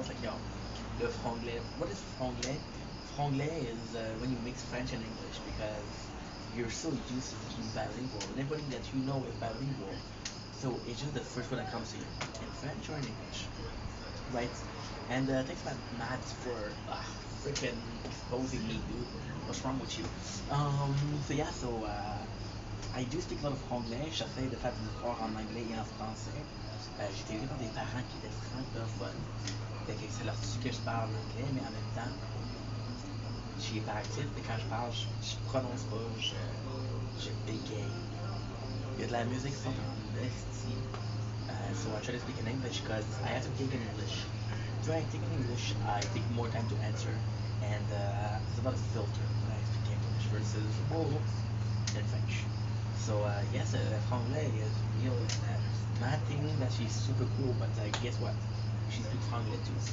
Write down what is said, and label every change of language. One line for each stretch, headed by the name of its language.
English: It's like,
French: "Yo, le franglais."
English: What is franglais? Franglais is when you mix French and English because you're so used to being bilingual, and everybody that you know is bilingual. So it's just the first one that comes to you in French or in English, right? And thanks, Matt, for freaking exposing me, dude. What's wrong with you? So yeah, I do speak a lot of anglais.
French: J'essaie de faire des efforts en anglais et en français. J'étais élevé par des parents qui étaient francophones. Fait que ça leur dit que je parle anglais, mais en même temps, je suis hyperactif. Et quand je parle, je prononce pas, je bégaye. Il y a de la musique sans esti.
English: So I try to speak in English because I have to take in English. So when I take in English, I take more time to answer, and there's a lot of filter when I speak English versus in French. So yes, franglais is real, and Matt thinking that she's super cool, but guess what? She speaks franglais too.